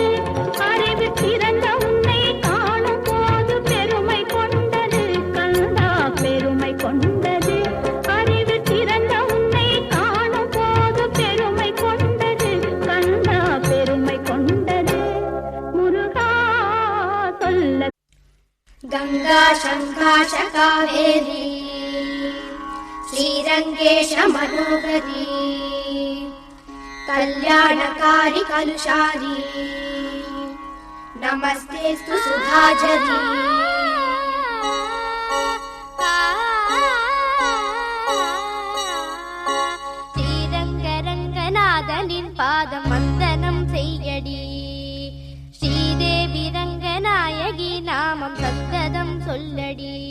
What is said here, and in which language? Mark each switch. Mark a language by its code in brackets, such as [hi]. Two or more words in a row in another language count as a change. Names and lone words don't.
[ta] அறிவு பிறந்த உன்னை காணும் போது பெருமை கொண்டது கந்தா, பெருமை கொண்டது. அறிவு பிறந்த உன்னை காணும் போது பெருமை கொண்டது கந்தா, பெருமை கொண்டது. முருகா சொல்ல [sa] गंगा शंकाश कावेरी श्रीरंगेश मनोहरी कल्याणकारी कलुषारी नमस्तेस्तु सुधाझरी. [ta] ஸ்ரீரங்கரங்கநாதனின் பாதம் வந்தனம் செய்யடி, ஸ்ரீதேவி ரங்கநாயகி நாமம் சத்ததம் சொல்லடி.